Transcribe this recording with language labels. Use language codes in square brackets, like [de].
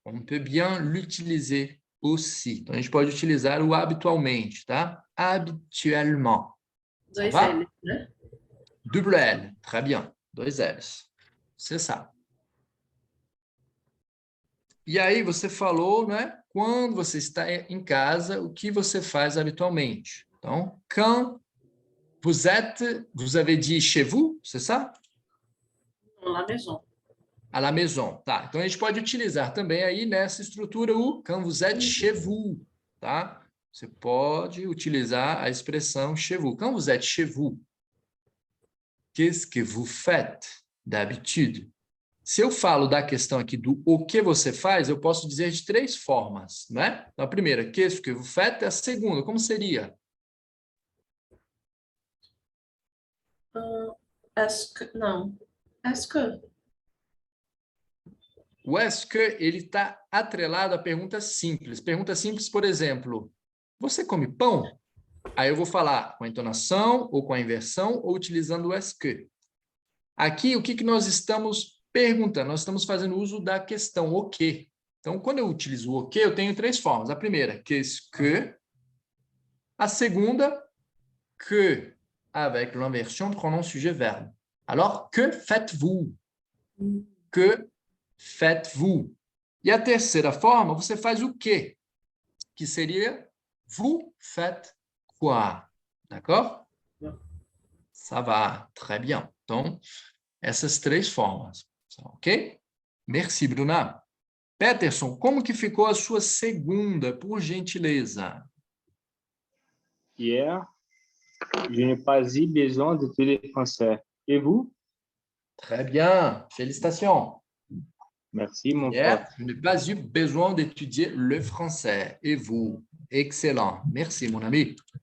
[fr] On peut bien l'utiliser aussi. [pt] Então, a gente pode utilizar o habitualmente, tá? [fr] Habituellement. [pt] Dois va? L, né? [fr] Double L. Très bien. 2 L's. C'est ça. [pt] E aí, você falou, né? Quando você está em casa, o que você faz habitualmente? [fr] Então, quand vous êtes, vous avez dit chez vous, c'est ça? À la maison. À la maison, tá? [pt] Então, a gente pode utilizar também aí nessa estrutura o [fr] quand vous êtes chez vous, [pt] tá? Você pode utilizar a expressão [fr] chez vous. Quand vous êtes chez vous, qu'est-ce que vous faites d'habitude? [pt] Se eu falo da questão aqui do o que você faz, eu posso dizer de 3 formas, né? Então, a primeira, [fr] qu'est-ce que vous faites? [pt] A segunda, como seria? [fr] Est-ce que... Não. Est-ce que... [pt] O est-ce que, ele está atrelado a perguntas simples. Pergunta simples, por exemplo, você come pão? Aí eu vou falar com a entonação, ou com a inversão, ou utilizando o est-ce que. Aqui, o que nós estamos perguntando? Nós estamos fazendo uso da questão o que. Então, quando eu utilizo o que, eu tenho 3 formas. A primeira, qu'est-ce que. A segunda, [fr] que, avec l'inversion pronom sujet verbe. Alors, que faites-vous? Que faites-vous? [pt] E a terceira forma, você faz o quê? Que seria [fr] vous faites quoi? D'accord? Ça va, très bien. [pt] Então, essas 3 formas, ok? Merci, Bruna. Peterson, como que ficou a sua segunda, por gentileza? [fr] Hier, je n'ai pas eu besoin d'étudier le français. Et vous? Très bien, félicitations. Merci, mon Hier, pote. je n'ai pas eu besoin d'étudier le français. Et vous? Excellent. Merci, mon ami.